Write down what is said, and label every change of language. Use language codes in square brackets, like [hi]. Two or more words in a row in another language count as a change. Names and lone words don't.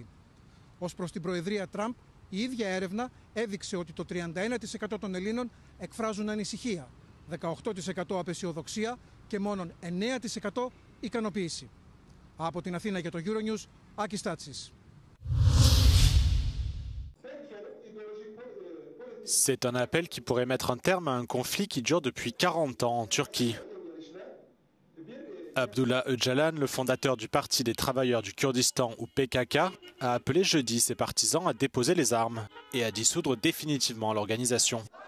[el] Ως προς την Προεδρία Τραμπ, η ίδια έρευνα έδειξε ότι το 31% των Ελλήνων εκφράζουν ανησυχία, 18% απεσιοδοξία και μόνον 9% ικανοποίηση. Από την Αθήνα για το Euronews, Άκης Τάτσης. [fr] C'est un appel qui pourrait mettre un terme à un conflit qui dure depuis 40 ans en Turquie. Abdullah Öcalan, le fondateur du Parti des travailleurs du Kurdistan ou PKK, a appelé jeudi ses partisans à déposer les armes et à dissoudre définitivement l'organisation.